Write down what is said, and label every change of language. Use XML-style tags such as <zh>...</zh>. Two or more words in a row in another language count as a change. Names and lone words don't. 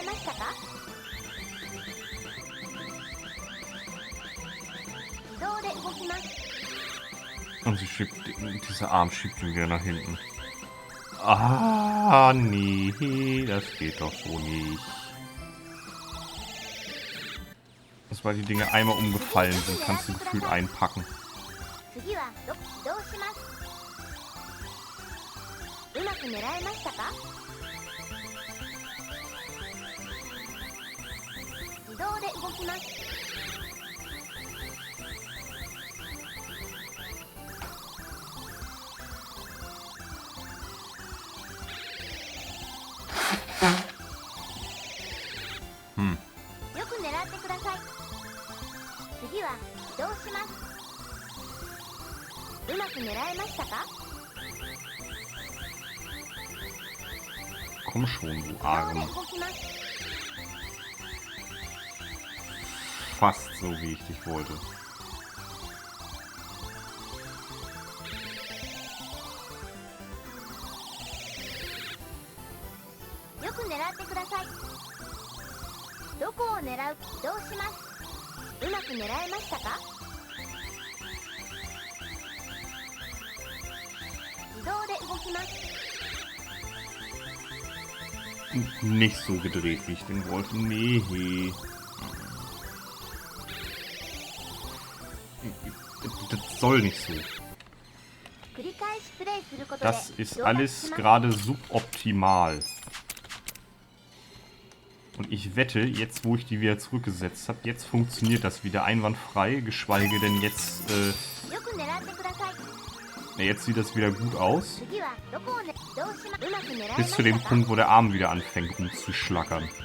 <ja>したか？自動で動きます。</ja> <de>Und sie schiebt, dieser Arm schiebt ihn wieder nach hinten. Ah, nee, das geht doch so nicht. Sobald die Dinge einmal umgefallen sind, kannst du gefühlt einpacken.</de> <ja>次は移動します。うまく狙えましたか？自動で動きます。よく狙ってください。次は移動します。うまく狙えましたか？</ja> <de>Komm schon, du</de> <ja>自動で</ja> <de>Arm.</de> <ja>動きます。</ja> <de>Fast so, wie ich dich wollte.</de> <ja>よく狙ってください。どこを狙う？移動します。うまく狙えましたか？自動で動きます。</ja> <de>Nicht so gedreht, wie ich den wollte. Nee. Das soll nicht so.</de> <ja>繰り返しプレイすることで</ja> <de>Das ist</de> <ja>上達</ja> <de>alles</de> <ja>します。</ja> <de>gerade suboptimal. Und ich wette, jetzt wo ich die wieder zurückgesetzt habe, jetzt funktioniert das wieder einwandfrei, geschweige denn jetzt,</de> <ja>よく狙ってください。</ja> <de>jetzt sieht das wieder gut aus.</de> <ja>次はどこをね、移動しま、うまく狙えま</ja> <de>Bis</de> <ja>し</ja> <de>zu</de> <ja>た</ja> <de>dem</de> <ja>か？</ja> <de>Punkt, wo der Arm wieder anfängt rumzuschlackern.</de>